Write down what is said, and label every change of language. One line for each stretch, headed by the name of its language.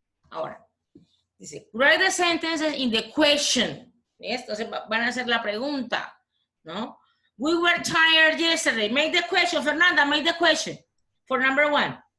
English: Ahora, dice, write the sentences in the question.
Spanish: ¿Ves? Entonces van a hacer la pregunta, ¿no?
English: We were tired yesterday. Make the question, Fernanda, make the question for number 1.